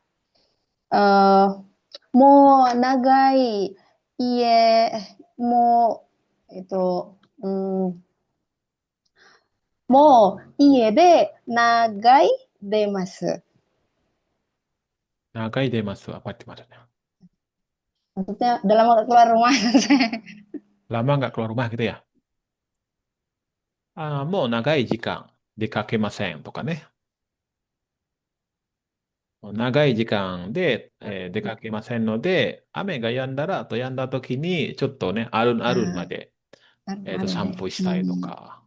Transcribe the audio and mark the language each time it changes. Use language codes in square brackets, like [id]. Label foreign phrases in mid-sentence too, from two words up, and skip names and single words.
[ja] もう長い家、もう、もう家で長い出ます。長い出ます [id] apa arti maksudnya? Maksudnya dalam waktu keluar rumah. Lama nggak keluar rumah gitu ya? [ja] もう長い時間出かけませんとかね。長い時間で、出かけませんので、雨が止んだら、あと止んだ時に、ちょっとね、あるまで、散歩したいとか。